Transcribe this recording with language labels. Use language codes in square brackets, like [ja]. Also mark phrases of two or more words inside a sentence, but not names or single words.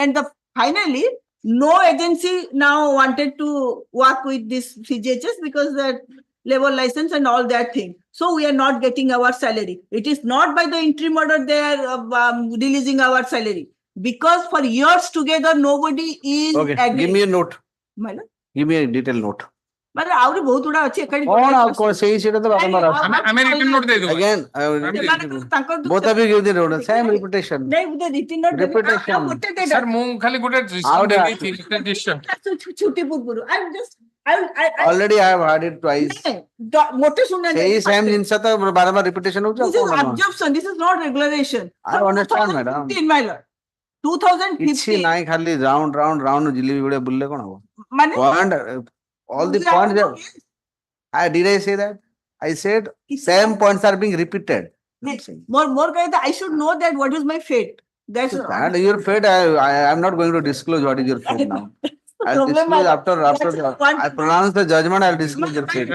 [en] And finally, no agency now wanted to work with this CGHS because the labor license and all that thing. So we are not getting our salary. It is not by the interim order they are releasing our salary. Because for years together, nobody is Okay. agreeing. Give me a note. My lord? Give me a detailed note. [or] But ଆହୁରି ବହୁତ ଗୁଡା ଅଛି ଏକାଠି କଣ ଆଉ କଣ ସେଇ ସେଇଟା ତ ବାରମ୍ବାର ଆସୁଛି. ଆମେ [en] written note [or] ଦେଇଦେବୁ। [en] Again, both of you give the note. Same repetition. [hi] नहीं मुझे [en] written note [hi] देबे [en] Repetition. [or] ଆଉ ଗୋଟେ date [en] Sir, [or] ମୁଁ ଖାଲି ଗୋଟେ ଆଉ ଗୋଟେ [en] decision [or] ଛୁଟି ପୂର୍ବରୁ [en] I'm just I Already I have heard it twice. [or] ମୋଟେ ଶୁଣୁନାହାନ୍ତି ସେଇ same ଜିନିଷ ତ ବାରମ୍ବାର repetition ହଉଛି ଆଉ [en] this is [or] କଣ ନବ? [en] absorption, this is not regularization. I understand, madam. 2015, my lord. [or] କିଛି [en] 2015 [or] ନାହିଁ ଖାଲି round ଜିଲିପି ଭଳିଆ ବୁଲିଲେ କଣ ହବ? ମାନେ [en] Point, all the points that did I say that? I said same points are being repeated. more कहता I should know that what is my fate. That's And your fate, I am not going to disclose what is your fate now. I'll disclose after I pronounce the judgment, I'll disclose your fate.